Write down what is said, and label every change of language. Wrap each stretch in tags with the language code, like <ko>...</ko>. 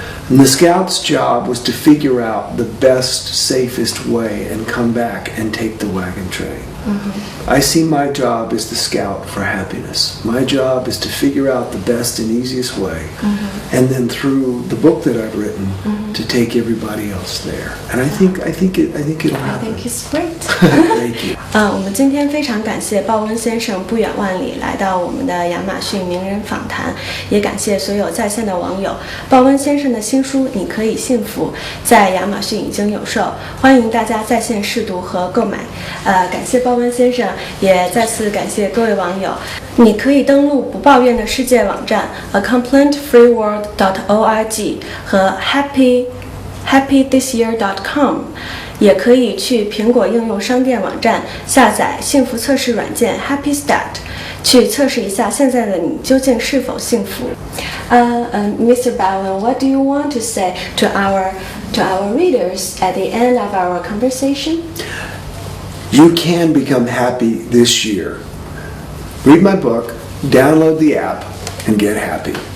<en>And the scout's job was to figure out the best, safest way and come back and take the wagon train. I see my job as the scout for happiness. My job is to figure out the best and easiest way, and then through the book that I've written, to take everybody else there. And I think it'll happen. I think it's great. Thank you.</en> <zh>我们今天非常感谢鲍温先生不远万里来到我们的亚马逊名人访谈，也感谢所有在线的网友。鲍温先生的新书《你可以幸福》在亚马逊已经有售，欢迎大家在线试读和购买。感谢鲍温先生，也再次感谢各位网友。你可以登录不抱怨的世界网站 acomplaintfreeworld.org 和 happythisyear.com， 也可以去苹果应用商店网站下载幸福测试软件 Happy Stat， 去测试一下现在的你究竟是否幸福。</zh> <en>Mr. Bowen, what do you want to say to our readers at the end of our conversation? You can become happy this year. Read my book, download the app, and get happy.</en>